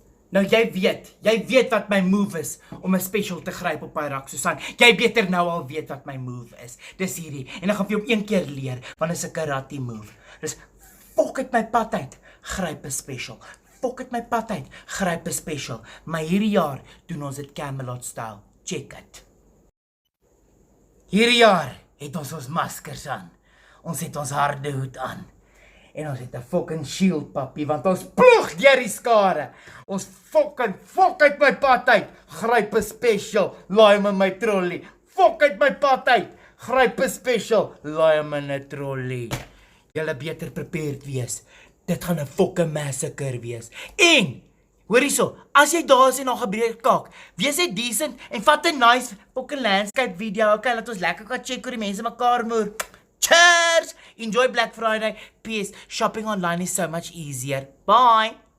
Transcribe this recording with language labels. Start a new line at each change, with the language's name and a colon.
Afrikaans: Nou jy weet wat my move is om 'n special te gryp op my rak, Susan. Jy beter nou al weet wat my move is. Dis hierdie. En dan gaan vir jou een keer leer, want dit is 'n karate move. Dis fok het my pad uit, gryp 'n special. Fok het my pad uit, gryp 'n special. Maar hierdie jaar doen ons dit Camelot style.
English: Check it.
Afrikaans: Hierdie jaar het ons maskers aan. Ons het ons harde hoed aan. En ons het 'n
English: fucking shield,
Afrikaans: papi, want ons ploeg deur die skare. Ons fok uit my pad uit. Gryp 'n special, laai hom in my trolley. Fok uit my pad uit. Gryp 'n special, laai hom in 'n trolley. Julle beter prepared wees. Dit gaan 'n
English: fucking massacre
Afrikaans: wees. En Hoor hierso, as jy daar is en nog 'n gebreek kaak, wees jy decent en vat 'n
English: nice fucking landscape video.
Afrikaans: Okay, laat ons lekker kan check hoe die mense mekaar moer.
English: Cheers! Enjoy Black Friday. PS, shopping online is so much easier. Bye!